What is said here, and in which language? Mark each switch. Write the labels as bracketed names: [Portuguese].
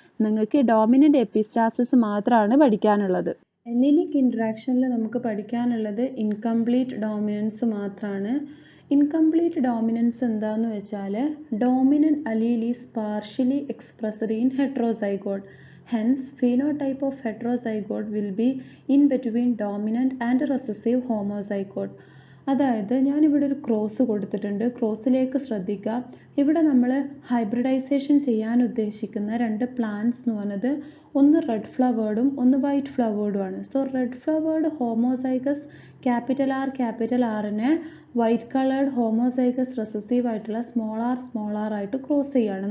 [Malayalam] നിങ്ങൾക്ക് dominant epistasis മാത്രമാണ് പഠിക്കാനുള്ളത്. അല്ലെലിക് ഇൻട്രാക്ഷനിൽ നമുക്ക് പഠിക്കാനുള്ളത് ഇൻകംപ്ലീറ്റ് ഡോമിനൻസ് മാത്രമാണ്. ഇൻകംപ്ലീറ്റ് ഡോമിനൻസ് എന്താന്ന് വെച്ചാൽ [English] Dominant allele is partially expressed in heterozygote. Hence, phenotype of heterozygote will be in between dominant and recessive homozygote. [Malayalam] അതായത് ഞാനിവിടെ ഒരു ക്രോസ് കൊടുത്തിട്ടുണ്ട്. ക്രോസിലേക്ക് ശ്രദ്ധിക്കുക. ഇവിടെ നമ്മൾ ഹൈബ്രിഡൈസേഷൻ ചെയ്യാൻ ഉദ്ദേശിക്കുന്ന 2 പ്ലാന്റ്സ് എന്ന് പറയുന്നത് ഒന്ന് റെഡ് ഫ്ലവേർഡും ഒന്ന് വൈറ്റ് ഫ്ലവേർഡും ആണ്. So red flavoured homozygous capital ആറിനെ വൈറ്റ് കളേർഡ് ഹോമോസൈഗസ് റെസസീവ് ആയിട്ടുള്ള സ്മോൾ ആർ ആയിട്ട് ക്രോസ് ചെയ്യുകയാണ്.